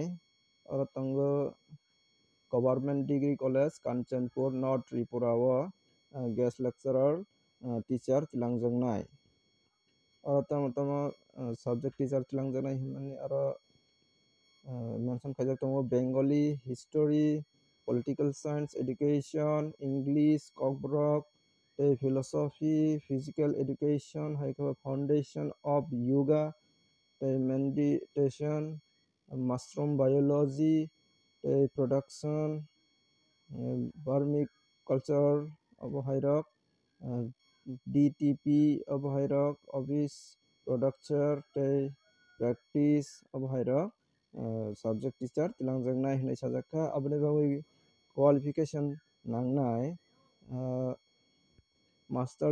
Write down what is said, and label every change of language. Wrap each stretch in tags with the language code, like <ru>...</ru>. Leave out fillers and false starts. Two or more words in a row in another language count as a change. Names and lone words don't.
<trp>aro tongo government degree college Kanchanpur North Tripura o</trp> <en>guest lecturer</en> <trp>teacher tilangjaknai aro tamo</trp> <en>subject teacher</en> <trp>tilangjaknai himani aro mention khaijak tongo</trp> <en>Bengali history political science education English</en> <trp>kokborok tei</trp> <en>philosophy physical education</en> <trp>hai kheba</trp> <en>foundation of yoga</en> <trp>tei</trp> <en>meditation mushroom biology</en> <trp>tei production vermiculture abo hairok DTP abo hairok</trp> <en>office production</en> <trp>tei practice abo hairok</trp> <en>subject teacher</en> <trp>tilangjaknai hinui sajakha aboni bagui qualification nangnai master</trp>